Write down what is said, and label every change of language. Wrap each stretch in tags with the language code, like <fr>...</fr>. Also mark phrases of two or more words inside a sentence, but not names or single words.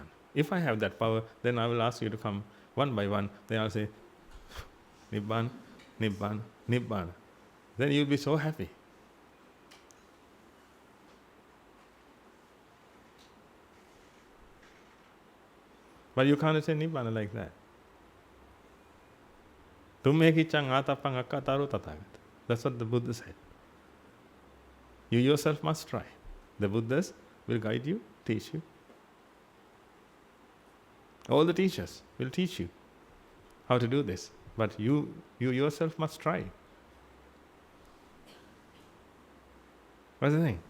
<en>If I have that power, then I will ask you to come one by one. Then I'll say,</en> <pi>Nibbana, Nibbana, Nibbana.</pi> <en>Then you'll be so happy. But you can't say Nibbana like that.</en> <pi>Tummekicchang atapang akkataru tathagata.</pi> <en>That's what the Buddha said. You yourself must try. The Buddhas will guide you, teach you. All the teachers will teach you how to do this. But you yourself must try. What's the thing?</en>